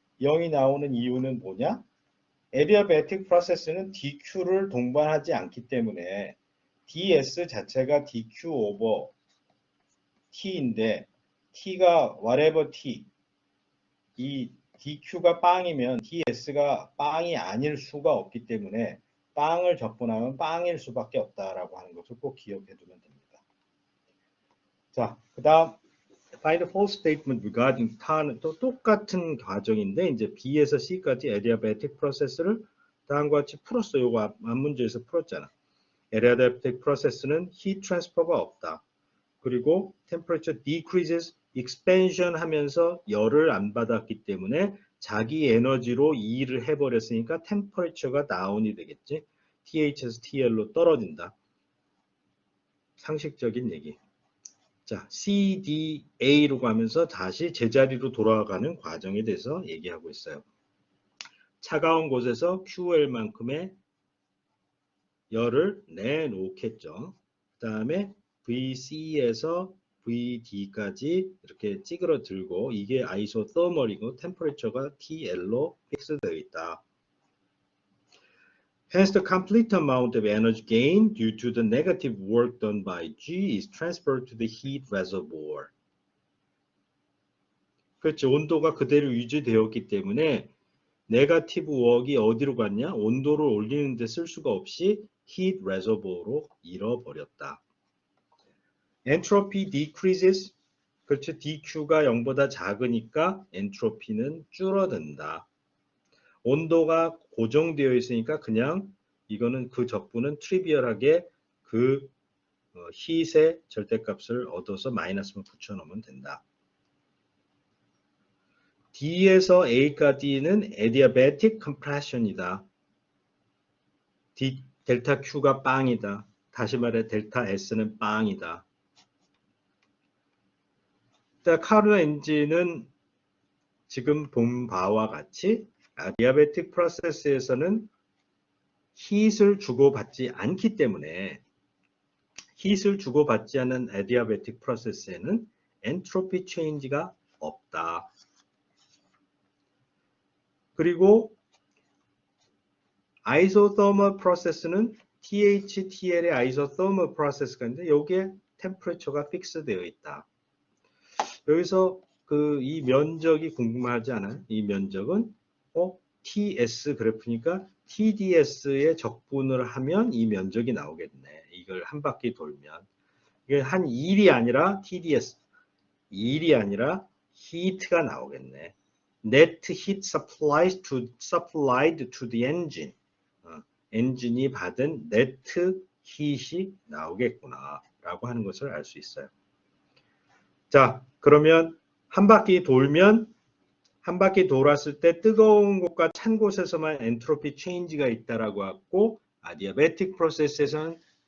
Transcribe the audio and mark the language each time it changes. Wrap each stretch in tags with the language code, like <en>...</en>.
<ko>0이 나오는 이유는 뭐냐? 에디아베틱 프로세스는 dq를 동반하지 않기 때문에 ds 자체가 dq over t인데 t가 whatever t 이 dq가 빵이면 ds가 빵이 아닐 수가 없기 때문에 빵을 적분하면 빵일 수밖에 없다라고 하는 것을 꼭 기억해 두면 됩니다. 자, 그 다음</ko> <en>find a false statement regarding</en> <ko>타는 또 똑같은 과정인데 이제 B에서 C까지 adiabatic process를 다음과 같이 풀었어. 요거 앞 문제에서 풀었잖아.</ko> <en>adiabatic process는 heat transfer가</en> <ko>없다. 그리고</ko> <en>temperature decreases</en> <ko>익스펜션 하면서 열을 안 받았기 때문에 자기 에너지로 이 일을 해버렸으니까 템퍼레처가 다운이 되겠지. TH에서 TL로 떨어진다. 상식적인 얘기. 자, CDA로 가면서 다시 제자리로 돌아가는 과정에 대해서 얘기하고 있어요. 차가운 곳에서 QL만큼의 열을 내놓겠죠. 그 다음에 VC에서 VD까지 이렇게 찌그러들고 이게 아이소더멀이고 템퍼레처가 TL로 픽스되어 있다.</ko> <en>Hence, the complete amount of energy gained due to the negative work done by G is transferred to the heat reservoir.</en> <ko>그렇죠. 온도가 그대로 유지되었기 때문에 네거티브 워크가 어디로 갔냐? 온도를 올리는 데 쓸 수가 없이 heat reservoir로 잃어버렸다.</ko> <en>Entropy decreases.</en> <ko>그렇죠. dQ가 0보다 작으니까 엔트로피는 줄어든다. 온도가 고정되어 있으니까 그냥 이거는 그 적분은 트리비얼하게 그 hit의 절대값을 얻어서 마이너스만 붙여놓으면 된다. D에서 A까지는 adiabatic compression이다. 델타 Q가 빵이다. 다시 말해 델타 S는 빵이다. 카르노 엔진은 지금 본 바와 같이 adiabatic 프로세스에서는 hit을 주고받지 않기 때문에 hit을 주고받지 않는 adiabatic 프로세스에는 엔트로피 체인지가 없다. 그리고 아이소더멀 프로세스는 THTL의 아이소더멀 프로세스가 있는데 여기에 템퍼레처가 픽스되어 있다. 여기서 이 면적이 궁금하지 않아요? 이 면적은 TS 그래프니까 TDS의 적분을 하면 이 면적이 나오겠네. 이걸 한 바퀴 돌면. 이게 한 1이 아니라 TDS, 1이 아니라 heat가 나오겠네.</ko> <en>Net heat supplied to the engine.</en> <ko>엔진이 받은 net heat이 나오겠구나 라고 하는 것을 알 수 있어요. 자, 그러면 한 바퀴 돌면 한 바퀴 돌았을 때 뜨거운 곳과 찬 곳에서만 엔트로피 체인지가 있다라고 하고 adiabatic 프로세스에서는</ko>